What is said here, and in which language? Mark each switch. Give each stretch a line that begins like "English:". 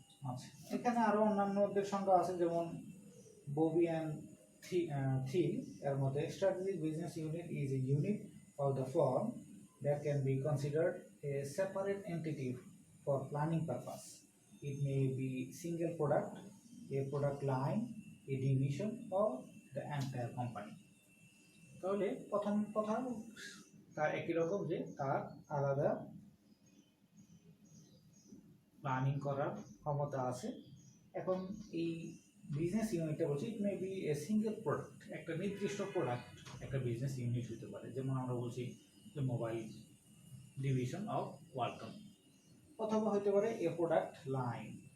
Bangla: আচ্ছা, এখানে আরো অন্যান্যদের সংখ্যা আছে, যেমন ববি অ্যান্ড থিল এর মধ্যে
English: Strategic business unit is a unit of the firm that can be considered a separate entity for planning purpose. It may be single product, a product line, a division, or the entire company.
Bangla: তাহলে প্রথম কথা তার একই রকম, যে তার আলাদা planning করার ক্ষমতা আছে। এখন এই বিজনেস ইউনিটটা বলছি
English: it may be a single product,
Bangla: একটা নির্দিষ্ট প্রোডাক্ট একটা বিজনেস ইউনিট হতে পারে, যেমন আমরা বলছি যে মোবাইল ডিভিশন অফ ওয়ালটন, অথবা হতে পারে
English: a product line,